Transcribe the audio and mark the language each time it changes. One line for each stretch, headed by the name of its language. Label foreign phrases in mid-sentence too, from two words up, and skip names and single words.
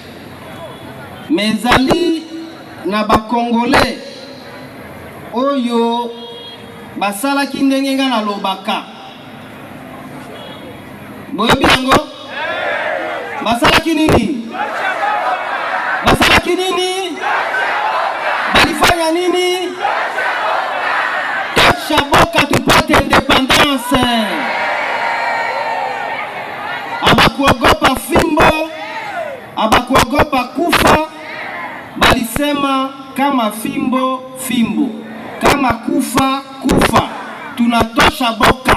Lingala: Mezali na ba Congolais oyo basalaki ndenge nga na lobaka. Boyebi yango? Basalaki nini? Basalaki nini?
Swahili: Balifanya nini?
Lingala: Tosha boka
Swahili: tupate independance. Abakuogopa fimbo, abakuogopa kufa. Balisema kama fimbo fimbo, kama kufa kufa. Tunatosha boka.